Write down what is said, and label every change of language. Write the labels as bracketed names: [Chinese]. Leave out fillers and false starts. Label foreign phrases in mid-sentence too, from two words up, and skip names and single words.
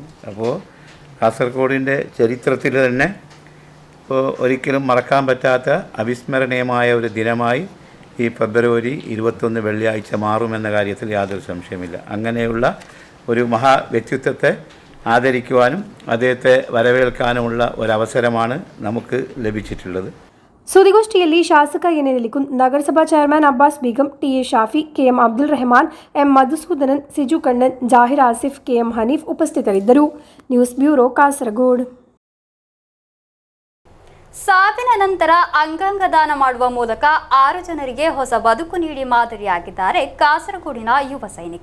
[Malayalam] അപ്പോൾ കാസർഗോഡിൻ്റെ ചരിത്രത്തിൽ തന്നെ ഇപ്പോൾ ഒരിക്കലും മറക്കാൻ പറ്റാത്ത അവിസ്മരണീയമായ ഒരു ദിനമായി ഈ ഫെബ്രുവരി 21 വെള്ളിയാഴ്ച മാറുമെന്ന കാര്യത്തിൽ യാതൊരു സംശയമില്ല. അങ്ങനെയുള്ള ഒരു മഹാ വ്യക്തിത്വത്തെ ആദരിക്കുവാനും അദ്ദേഹത്തെ വരവേൽക്കാനുമുള്ള ഒരവസരമാണ് നമുക്ക് ലഭിച്ചിട്ടുള്ളത്. [Kannada] ಸುದ್ದಿಗೋಷ್ಠಿಯಲ್ಲಿ ಶಾಸಕ ಎನ್ ನಿಲಿಕುಂದ್, ನಗರಸಭಾ ಚೇರ್ಮನ್ ಅಬ್ಬಾಸ್ ಬೇಗಂ, ಟಿಎ ಶಾಫಿ, ಕೆಎಂ ಅಬ್ದುಲ್ ರೆಹಮಾನ್, ಎಂ ಮಧುಸೂದನನ್, ಸಿಜು ಕಣ್ಣನ್, ಜಾಹಿರ್ ಆಸಿಫ್, ಕೆಎಂ ಹನೀಫ್ ಉಪಸ್ಥಿತರಿದ್ದರು. [English] News Bureau, ಕಾಸರಗೋಡು. [Kannada] ಸಾವಿನ ನಂತರ ಅಂಗಾಂಗ ದಾನ ಮಾಡುವ ಮೂಲಕ 6 ಜನರಿಗೆ ಹೊಸ ಬದುಕು ನೀಡಿ ಮಾದರಿಯಾಗಿದ್ದಾರೆ ಕಾಸರಗೋಡಿನ ಯುವ ಸೈನಿಕ.